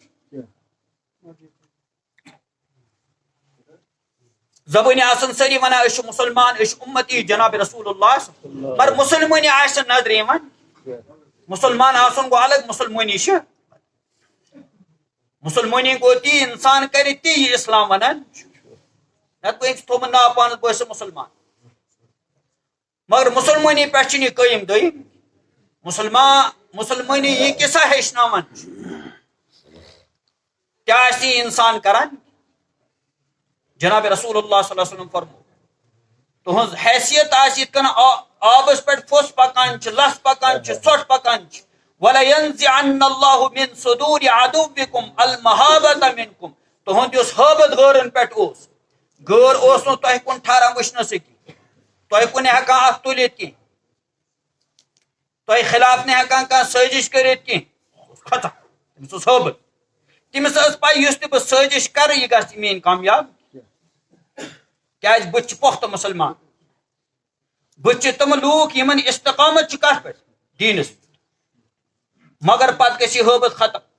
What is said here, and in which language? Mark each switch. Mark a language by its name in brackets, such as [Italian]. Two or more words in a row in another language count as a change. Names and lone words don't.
[Kashmiri] زبٲنۍ آسن سٲری ونان أسۍ چھِ مُسلمان أسۍ چھِ اُمتی جناب رسول اللہ مگر مُسلمٲنی آسہِ نظرِ یِوان مُسلمان آسُن گوٚو الگ مُسلمٲنی چھِ مُسلمٲنی گوٚو تی انسان کرِ تی یہِ اسلام ونان چھُ نت أمۍ تھوٚومُت ناو پانَس بہٕ ٲسٕس مُسلمان مگر مُسلمٲنی پٮ۪ٹھ چھِنہٕ یہِ قٲیِم دٔیِم مُسلمٲنی یہِ کِسا ہیٚچھناوان کیٛاہ آسہِ یہِ اِنسان کران جناب رسول اللہ [Arabic] صلی اللہ علیہ وسلم [Kashmiri] فرمو تُہنٛز حیثیت آسہِ یِتھ کٔنۍ آبس پٮ۪ٹھ پھوٚس پکان چھِ لژھ پکان چھِ ژھۄٹھ پکان چھِ [Arabic] وَلَيَنزِعَنَّ اللَّهُ مِن صُدوٗرِ عَدُوِّكُمْ الْمَحَابَةَ مِنكُم [Kashmiri] تُہُنٛد یُس حٲبت غٲرن پٮ۪ٹھ اوس غٲر اوس نہٕ تۄہہِ کُن ٹھہران وٕچھنَسٕے کینٛہہ تۄہہِ کُن ہٮ۪کان اَتھ تُلِتھ کینٛہہ تۄہہِ خلاف نہٕ ہٮ۪کان کانٛہہ سٲزِش کٔرِتھ کینٛہہ کھۄژان تٔمِس اوس حٲبت تٔمِس ٲس پاے یُس تہِ بہٕ سٲزِش کرٕ یہِ گژھِ میٲنۍ کامیاب کیازِ بہٕ چھُس پۄختہٕ مُسلمان بہٕ چھِ تِم لوٗکھ یِمن استقامت چھِ کتھ پٮ۪ٹھ دیٖنس مگر پتہٕ گژھِ یہِ حٲبت ختم